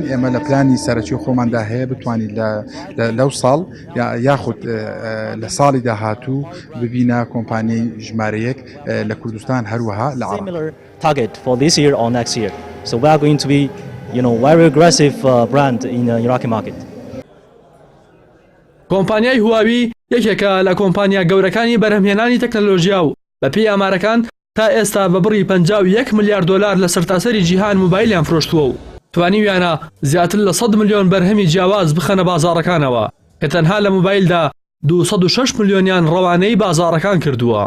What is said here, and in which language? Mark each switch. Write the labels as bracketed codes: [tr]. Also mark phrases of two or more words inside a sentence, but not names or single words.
[ckb] ئێمە لە پلانی سەرەکی خۆماندا هەیە بتوانین لەو ساڵ یاخود لە ساڵی داهاتوو ببینە کۆمپانیای ژمارەیەک لە کوردستان هەروەها لە عێراق. [en] Target for this year or next year. So we are going to be, very aggressive brand in the Iraqi market. [ckb] کۆمپانیای هواوی یەکێکە لە کۆمپانیا گەورەکانی بەرهەمهێنانی تەکنۆلۆژیا و بەپێی ئامارەکان تا ئێستا بە بڕی 51 ملیار دلار لە سەرتاسەری جیهان موبایلیان فرۆشتووە و توانیویانە زیاتر لە 100 ملیۆن بەرهەمی جیاواز بخەنە بازاڕەکانەوە کە تەنها لە موبایلدا 206 ملیۆنیان ڕەوانەی بازاڕەکان کردووە.